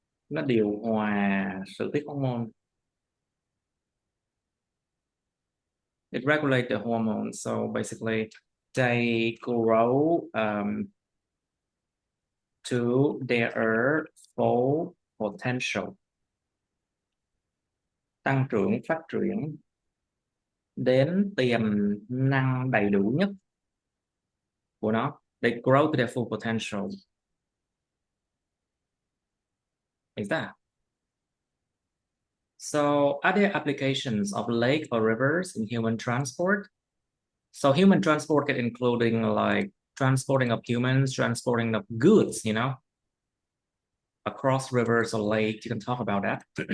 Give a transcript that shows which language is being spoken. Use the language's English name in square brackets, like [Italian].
[Vietnamese] Nó điều hòa sự tiết hormone. [English] It regulates the hormones. So basically, they grow to their full potential. [Vietnamese] Tăng trưởng, phát triển đến tiềm năng đầy đủ nhất của nó. [English] They grow to their full potential. Is that? So, are there applications of lake or rivers in human transport? So, human transport can including like transporting of humans, transporting of goods, across rivers or lake. You can talk about that.